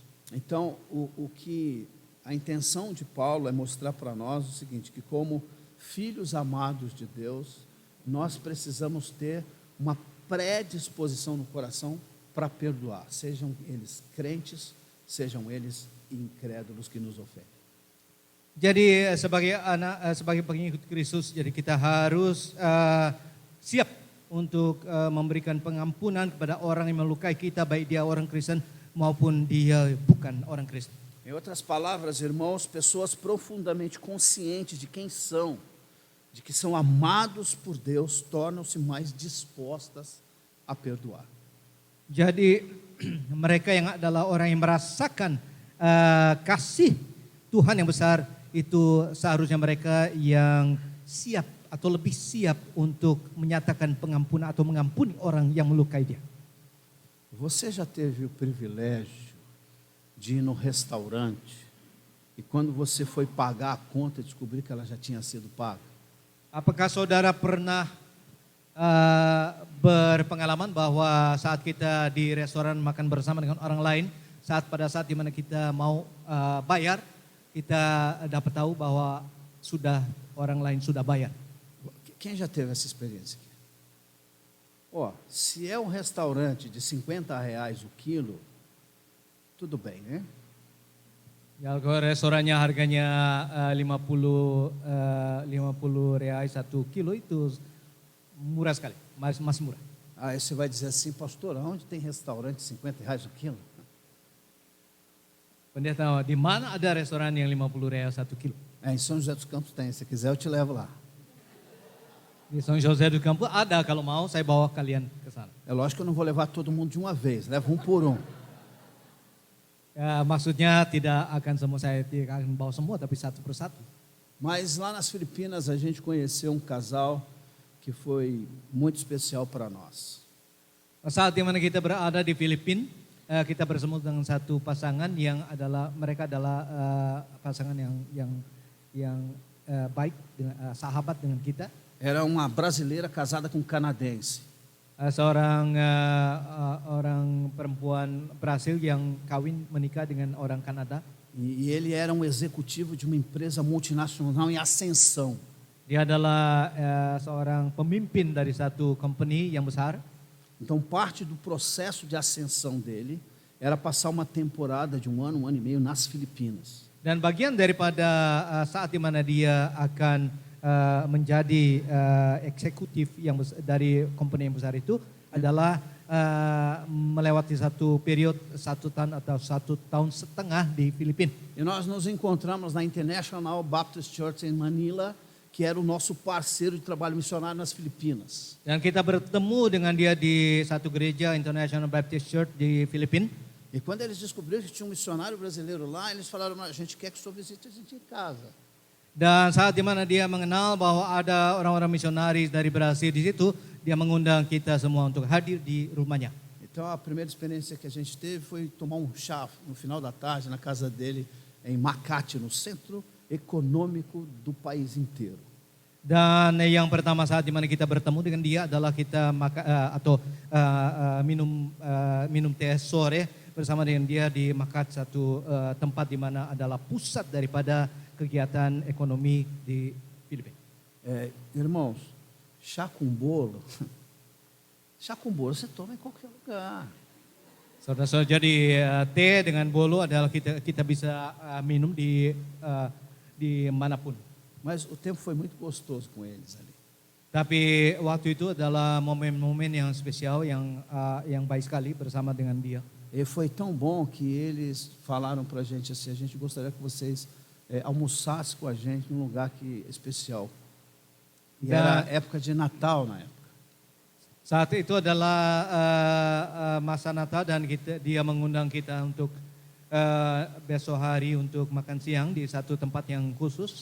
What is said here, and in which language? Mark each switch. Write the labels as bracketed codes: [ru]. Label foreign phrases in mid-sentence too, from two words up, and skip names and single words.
[pt] Então, a intenção de Paulo é mostrar para nós o seguinte, que como filhos amados de Deus, nós precisamos ter uma predisposição no coração para perdoar, sejam eles crentes, sejam eles incrédulos que nos ofendem. [id] Jadi sebagai sebagai pengikut Kristus, jadi kita harus siap untuk memberikan pengampunan kepada orang yang melukai kita, baik dia orang Kristen maupun dia bukan orang Kristen. [pt] Em outras palavras, irmãos, pessoas profundamente conscientes de quem são, de que são amados por Deus, tornam-se mais dispostas a perdoar. [id] Jadi mereka yang adalah orang yang merasakan kasih Tuhan yang besar, itu seharusnya mereka yang siap atau lebih siap untuk menyatakan pengampunan atau mengampuni orang yang melukai dia. [pt] Você já teve o privilégio de ir no restaurante e quando você foi pagar a conta descobrir que ela já tinha sido paga? [id] Apakah saudara pernah berpengalaman bahwa saat kita di restoran makan bersama dengan orang lain, pada saat dimana kita mau bayar, kita dapat tahu bahwa orang lain sudah bayar. [pt] Quem já teve essa experiência aqui? Ó, se é um restaurante de R$50 o quilo, tudo bem, né? [id] Ya, kalau restorannya harganya 50 reais 1 kilo itu murah sekali, masih murah. [pt] Aí você vai dizer assim, pastor, onde tem restaurante de R$50 o quilo? [id] Pendeta, di mana ada restoran yang 50 reais 1 kilo? [pt] Em São José dos Campos tem, se quiser eu te levo lá. [id] Di São José do Campo ada, kalau mau saya bawa kalian ke sana. [pt] É lógico que eu não vou levar todo mundo de uma vez, levo um por um. [id] Ya, maksudnya tidak akan saya tidak akan bawa semua, tapi satu persatu. [pt] Mas lá nas Filipinas a gente conheceu um casal que foi muito especial para nós. [id] Saat di mana kita berada di Filipina, kita bertemu dengan satu pasangan yang mereka adalah pasangan yang baik, sahabat dengan kita. [pt] Era uma brasileira casada com um canadense. [id] Seorang orang perempuan Brasil yang menikah dengan orang Kanada. [pt] E ele era um executivo de uma empresa multinacional em ascensão. [id] Dia adalah seorang pemimpin dari satu company yang besar. [pt] Então parte do processo de ascensão dele era passar uma temporada de um ano e meio nas Filipinas. [id] Dan bagian daripada saat di mana dia akan menjadi eksekutif dari company yang besar itu adalah melewati satu periode 1 tahun atau 1 tahun setengah di Filipina. [pt] E nós nos encontramos na International Baptist Church em Manila, que era o nosso parceiro de trabalho missionário nas Filipinas. [id] Dan kita bertemu dengan dia di satu gereja International Baptist Church di Filipina. [pt] E quando eles descobriram que tinha um missionário brasileiro lá, eles falaram, a gente quer que o senhor visite a gente em casa. [id] Dan saat di mana dia mengenal bahwa ada orang-orang misionaris dari Brasil di situ, dia mengundang kita semua untuk hadir di rumahnya. [pt] Então a primeira experiência que a gente teve foi tomar um chá no final da tarde na casa dele em Makati, no centro econômico do país inteiro. [id] Dan yang pertama saat di mana kita bertemu dengan dia adalah kita minum teh sore bersama dengan dia di Makati, satu tempat di mana adalah pusat daripada kegiatan ekonomi di Filipina. [pt] Irmãos, chá com bolo você toma em qualquer lugar. [id] Saudara-saudara, jadi teh dengan bolo adalah kita bisa minum di manapun. [pt] Mas o tempo foi muito gostoso com eles ali. [id] Tapi waktu itu adalah momen-momen yang spesial, yang baik sekali bersama dengan dia. [pt] E foi tão bom que eles falaram para a gente assim, a gente gostaria que vocês almoçassem com a gente num lugar especial. E era época de Natal na época. [id] Saat itu adalah masa Natal dan dia mengundang kita untuk besok hari untuk makan siang di satu tempat yang khusus.